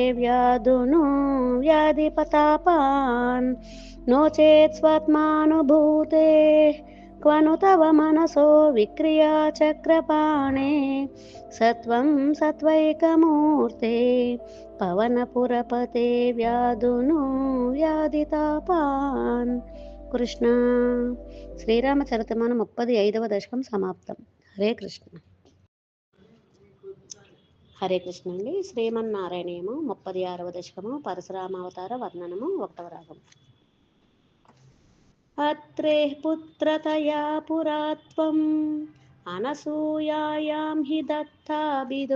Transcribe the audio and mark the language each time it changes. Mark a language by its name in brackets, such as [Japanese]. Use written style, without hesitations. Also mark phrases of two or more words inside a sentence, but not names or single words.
[Sanskrit] व्याधुनु व्याधिपतापान् नो चेत् स्वात्मानुभूते क्वनु तव मनसो विक्रिया चक्रपाणे सत्वं सत्वैकमूर्ते पवनपुरपते व्याधुनु व्याधितापान् कृष्ण [Telugu] శ్రీరామచరితమానం 35వ దశకం సమాప్తం. హరే కృష్ణ. హరే కృష్ణ అండి. శ్రీమన్నారాయణీయము 36వ దశకము పరశురామావతార వర్ణనము 1వ రాగం. [Sanskrit] అత్రేః పుత్రతయా పురా త్వం అనసూయాయాం హి దత్తాభిదో